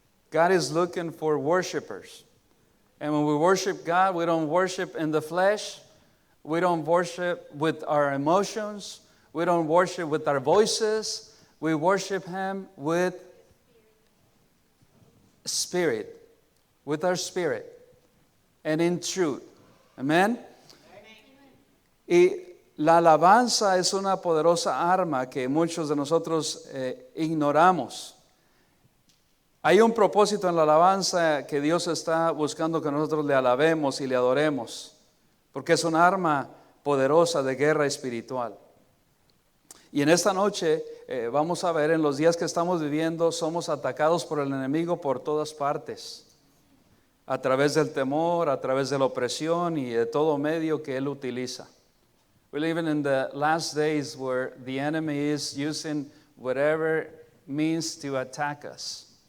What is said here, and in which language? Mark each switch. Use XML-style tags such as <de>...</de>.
<en>God is looking for worshipers. And when we worship God, we don't worship in the flesh. We don't worship with our emotions. We don't worship with our voices. We worship Him with spirit, with our spirit, and in truth. Amen.</en> <es>Y la alabanza es una poderosa arma que muchos de nosotros ignoramos. Hay un propósito en la alabanza que Dios está buscando que nosotros le alabemos y le adoremos, porque es un arma poderosa de guerra espiritual. Y en esta noche vamos a ver, en los días que estamos viviendo, somos atacados por el enemigo por todas partes, a través del temor, a través de la opresión y de todo medio que él utiliza.</es> <en>We're living in the last days where the enemy is using whatever means to attack us.</en>